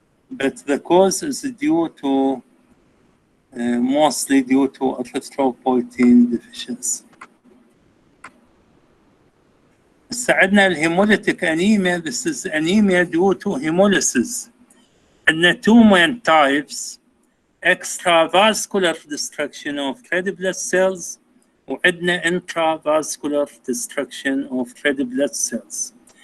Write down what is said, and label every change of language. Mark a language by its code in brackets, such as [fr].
[en] But the cause is due to mostly due to erythropoietin deficiency. [ar] عندنا الهيموليتيك anemia. [en] This is anemia due to hemolysis. [ar] عندنا [en] two main types: extravascular destruction of red blood cells, [ar] وعندنا [en] intravascular destruction of red blood cells.